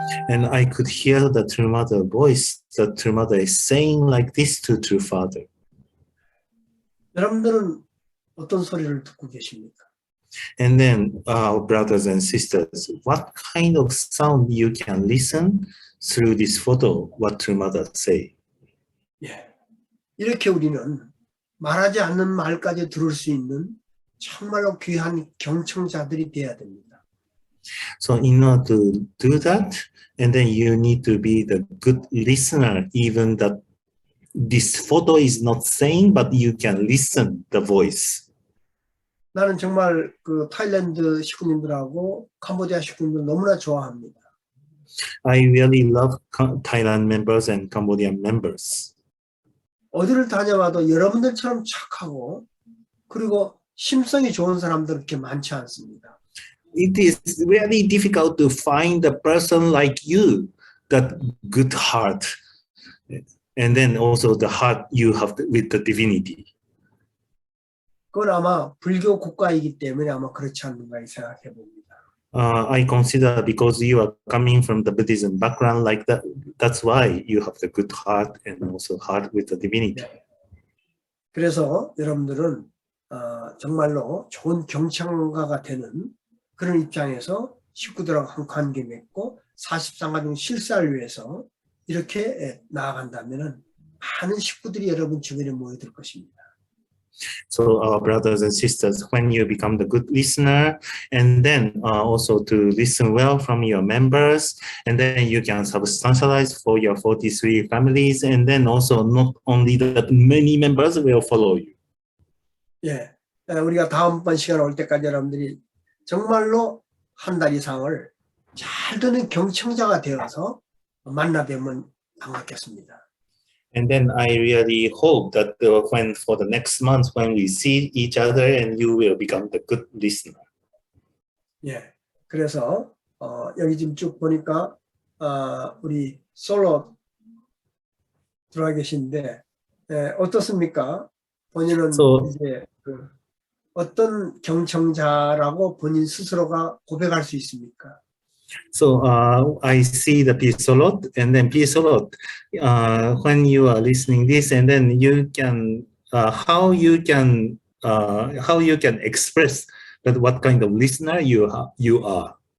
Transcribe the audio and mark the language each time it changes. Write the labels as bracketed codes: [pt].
[en] And I could hear the true mother voice. The true mother is saying like this to true father. [ko] 여러분들은 어떤 소리를 듣고 계십니까? [en] And then, brothers and sisters, what kind of sound you can listen through this photo? What true mother say? [ko] 예, 이렇게 우리는 말하지 않는 말까지 들을 수 있는 정말로 귀한 경청자들이 되어야 됩니다. [en] So in order to do that, and then you need to be the good listener, even that this photo is not saying, but you can listen the voice. [ko] 나는 정말 그 타일랜드 식구님들하고 캄보디아 식구님들 너무나 좋아합니다. [en] I really love Thailand members and Cambodian members. [ko] 어디를 다녀와도 여러분들처럼 착하고 그리고 심성이 좋은 사람들 그렇게 많지 않습니다. [en] It is really difficult to find a person like you, that good heart, and then also the heart you have with the divinity. [ko] 그건 아마 불교 국가이기 때문에 아마 그렇지 않는가 생각해 봅니다. [en] I consider because you are coming from the Buddhism background like that, that's why you have the good heart and also heart with the divinity. [ko] 네. 그래서 여러분들은 정말로 좋은 경청가가 되는 그런 입장에서 식구들하고 한 관계 맺고 43가정 실사를 위해서 이렇게 나아간다면 많은 식구들이 여러분 주변에 모여들 것입니다. [en] So our brothers and sisters, when you become the good listener, and then also to listen well from your members, and then you can substantialize for your 43 families, and then also not only that many members will follow you. [ko] 예, 우리가 다음번 시간 올 때까지 여러분들이 정말로 한 달 이상을 잘 듣는 경청자가 되어서 만나뵈면 반갑겠습니다. [en] And then I really hope that when for the next month when we see each other, and you will become the good listener. [ko] 예, 그래서 여기 지금 쭉 보니까 우리 솔로 들어와 계신데 어떻습니까? 본인은 이제 어떤 경청자라고 본인 스스로가 고백할 수 있습니까? [en] So I see the piece a lot, and then piece a lot. When you are listening this, and then you can how you can express that what kind of listener you are.